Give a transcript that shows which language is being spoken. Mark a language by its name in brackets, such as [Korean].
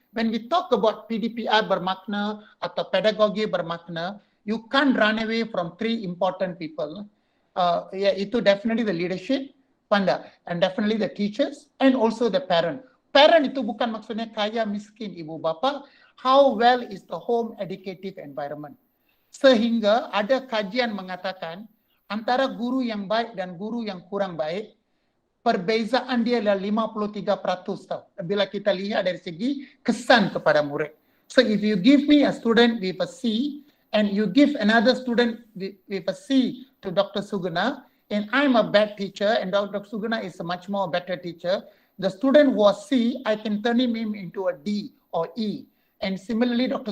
[English] When we talk about PDPR [Malay] bermakna atau pedagogi bermakna, [English] you can't run away from three important people. [Malay] Itu [English] definitely the leadership, and definitely the teachers and also the parent. [Malay] Parent itu bukan maksudnya kaya miskin ibu bapa. [English] How well is the home educative environment? [Malay] Sehingga ada kajian mengatakan antara guru yang baik dan guru yang kurang baik, perbezaan dia adalah 53% tau. Bila kita lihat dari segi kesan kepada murid. [English] So if you give me a student with a C and you give another student with a C to Dr. Suguna, and I'm a bad teacher and Dr. Suguna is a much more better teacher, the student who was C, I can turn him into a D or E. And similarly, Dr.